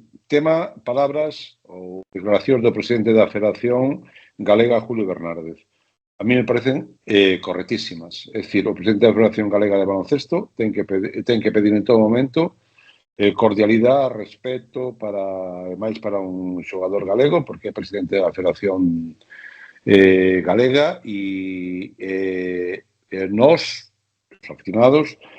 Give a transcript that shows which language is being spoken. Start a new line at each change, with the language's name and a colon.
Galician: Tema, palabras ou declaracións do presidente da Federación Galega, Julio Bernárdez.
Spanish: A mí me parecen correctísimas.
Galician: É dicir, o presidente da Federación Galega de Baloncesto ten que pedir en todo momento cordialidade, respeto máis para un xogador galego, porque é presidente da Federación Galega e nós, os aficionados,